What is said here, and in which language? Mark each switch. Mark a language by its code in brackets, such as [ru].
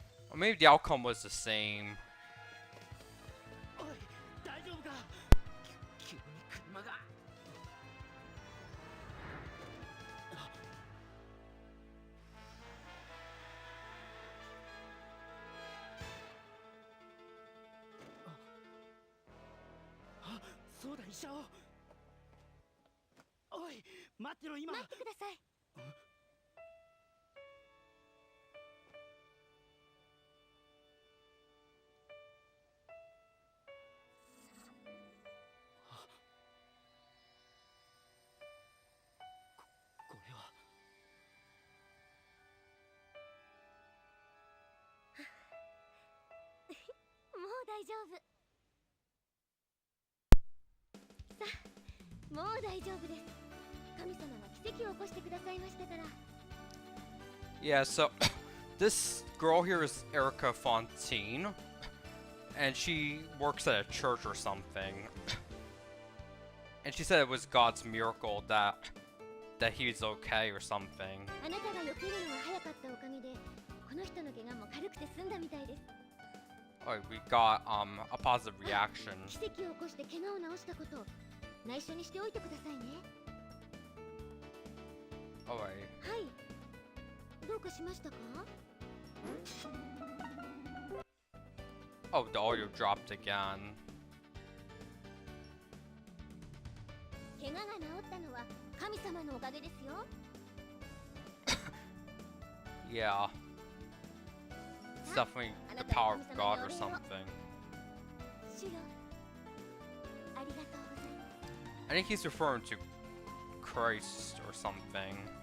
[en] Or maybe the outcome was the same. [ja] おい大丈夫か急に車があそうだ医者をおい待ってろ今待ってください。これはもう大丈夫。さあ、もう大丈夫です。神様が奇跡を起こしてくださいましたから。 [en] Yeah, so this girl here is Erica Fontaine, and she works at a church or something. And she said it was God's miracle that he's okay or something. [ja] あなたが避けるのが早かったおかげで、この人の怪我も軽くて済んだみたいです。 [en] Oh, we got a positive reaction. [ja] 奇跡を起こして怪我を治したことを内緒にしておいてくださいね。 [en] Alright. [ja] はい。どうかしましたか？ [en] Oh, the audio dropped again. [ja] 怪我が治ったのは神様のおかげですよ。 [en] Yeah. It's definitely the power of God or something. [ja] 主よ、ありがとうございます。 [en] I think he's referring to Christ or something.